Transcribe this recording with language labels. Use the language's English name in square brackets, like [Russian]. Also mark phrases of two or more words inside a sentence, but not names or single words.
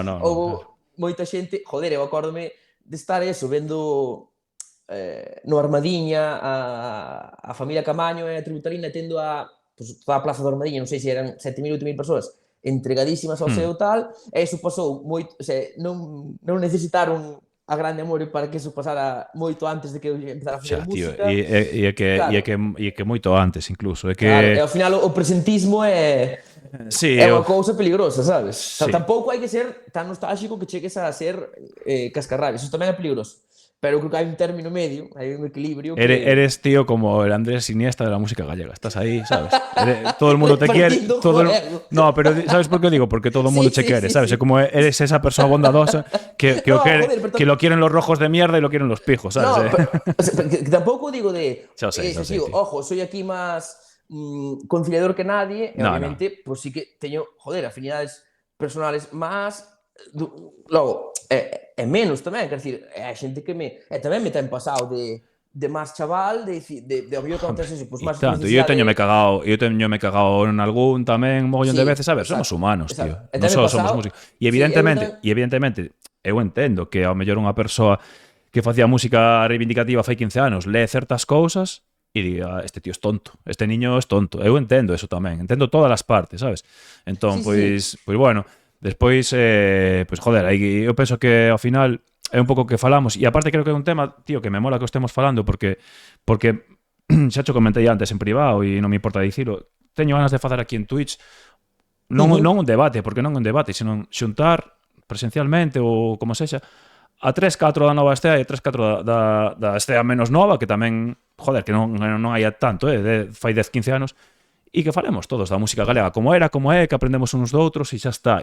[Galician] Ou moita xente, joder, eu acórdome de estar eso, vendo no Armadiña a familia Camaño e a Tributarina tendo pues, toda a plaza do Armadiña, non sei se eran 7.000 ou 8.000 persoas entregadísimas ao seu tal, e iso pasou moito, [Spanish] o sea, [Galician] non necesitaron a grande amor para que eso pasara moito antes de que eu empezara a facer música. E que moito antes, incluso. Claro, e ao final o presentismo é unha cousa peligrosa, sabes? Sí. Tampouco hai que ser tan nostálxico que chegues a ser cascarrabias, eso tamén é peligroso. Pero creo que hai un término medio, hai un equilibrio que... [Spanish] Eres, tío, como el Andrés Iniesta de la música gallega. [Galician] Estás aí, sabes? [Spanish] Todo el mundo te quiere. No, pero ¿sabes por qué digo? Porque todo el mundo te quiere, ¿sabes? Es como eres esa persona bondadosa que lo quieren los rojos de mierda y lo quieren los pijos, ¿sabes? [Galician] No, pero, o sea, que tampouco digo de... Xa sei, digo, ojo, soy aquí máis conciliador que nadie, e obviamente, pues sí que teño, joder, [Spanish] afinidades personales [Galician] máis... Logo, é menos tamén, quer dizer, é a xente que tamén me ten pasado de máis chaval, de ao mellor que acontece eso, pues máis tanto, eu teñome cagado en algún tamén mogollón de veces, a ver, somos humanos, tío. Non só somos músicos. E evidentemente, eu entendo que ao mellor unha persoa que facía música reivindicativa fai 15 anos lee certas cousas e diga, [Spanish] este tío es tonto, [Galician] este niño es tonto. Eu entendo eso tamén, entendo todas as partes, sabes? Entón, pois bueno, despois, pois joder, eu penso que ao final é un pouco que falamos, e aparte creo que é un tema, tío, que me mola que o estemos falando, porque xa cho comentei antes en privado e non me importa dicilo, teño ganas de facer aquí en Twitch non un debate, porque non un debate, senón xuntar presencialmente ou como sexa a 3-4 da nova Estea e 3-4 da Estea menos nova, que tamén, joder, que non hai tanto, fai 10-15 anos, e que falemos todos da música galega como era, como é, que aprendemos uns doutros e xa está.